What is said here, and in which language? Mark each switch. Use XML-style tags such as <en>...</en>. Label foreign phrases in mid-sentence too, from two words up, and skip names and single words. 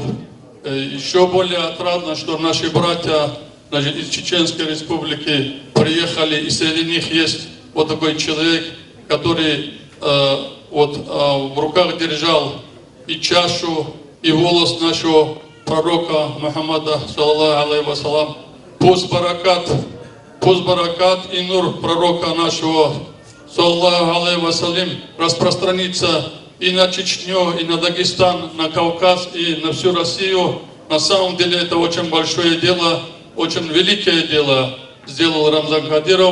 <ru>Еще более отрадно, что наши братья, значит, из Чеченской республики приехали, и среди них есть вот такой человек, который вот в руках держал и чашу, и волос нашего пророка Мухаммада,</ru> <ar>صلى الله عليه وسلم.</ar> <ru>Пусть баракат и нур пророка нашего,</ru> <ar>صلى الله عليه وسلم,</ar> <ru>распространится и на Чечню, и на Дагестан, на Кавказ, и на всю Россию. На самом деле это очень большое дело, очень великое дело сделал Рамзан Кадиров.</ru>